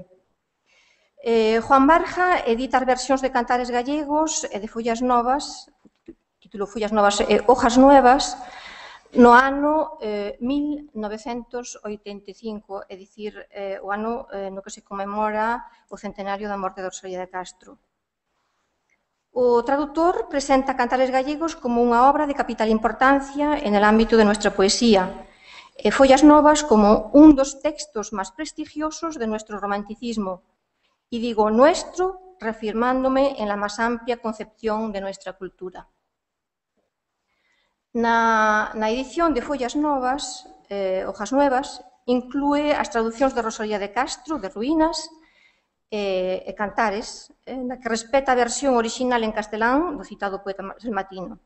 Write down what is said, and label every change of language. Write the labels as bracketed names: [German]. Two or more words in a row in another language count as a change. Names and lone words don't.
[Galician] Juan Barja edita as versións de Cantares Gallegos e de Follas Novas, título Follas Novas e Hojas Nuevas, no ano 1985, é dicir, o ano no que se conmemora o centenario da morte de Rosalía de Castro. O traductor presenta Cantares Gallegos como unha obra de capital importancia [Spanish] en el ámbito de nuestra poesía [Galician] e Follas Novas como un dos textos máis prestigiosos de [Spanish] nuestro romanticismo. Y digo nuestro, reafirmándome en la más amplia concepción de nuestra cultura. [Galician] Na edición de Follas Novas, Hojas Nuevas, inclúe as traducións de Rosalía de Castro, de Ruínas, e Cantares, na que respeta a versión original en castelán do citado poeta salmantino.